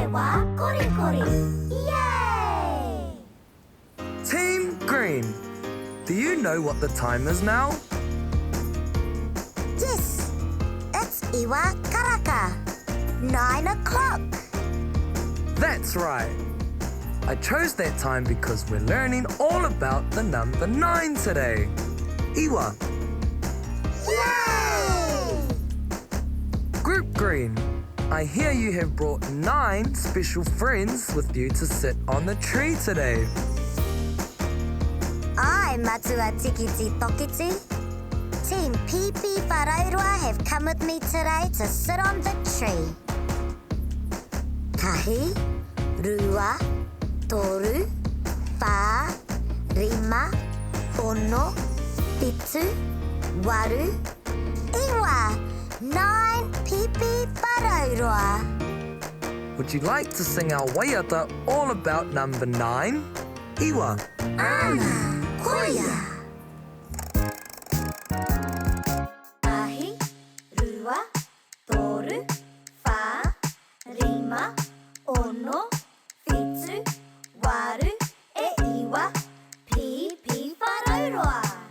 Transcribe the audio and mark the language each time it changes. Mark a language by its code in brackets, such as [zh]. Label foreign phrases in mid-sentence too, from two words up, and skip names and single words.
[mi] kori kori. Yay! [en] Team Green, do you know what the time is now? Yes, it's [mi] iwa karaka. [en] 9 o'clock. That's right. I chose that time because we're learning all about the number 9 today. Iwa. Yay! Group Green, I hear you have brought 9 special friends with you to sit on the tree today. I, Matua Tikiti Tokiti. Team Pipi Wharaurua have come with me today to sit on the tree. [mi] Tahi, Rua, Toru, Wha, Rima, Tono, Pitu, Waru, Iwa, 9 Pipi Wharaurua. [en] Would you like to sing our waiata all about number 9? Iwa. [mi] Ana, koia. Tahi, Rua, Toru, Wha, Rima, Ono, Whitu, Waru, e Iwa, Pipi Wharaurua.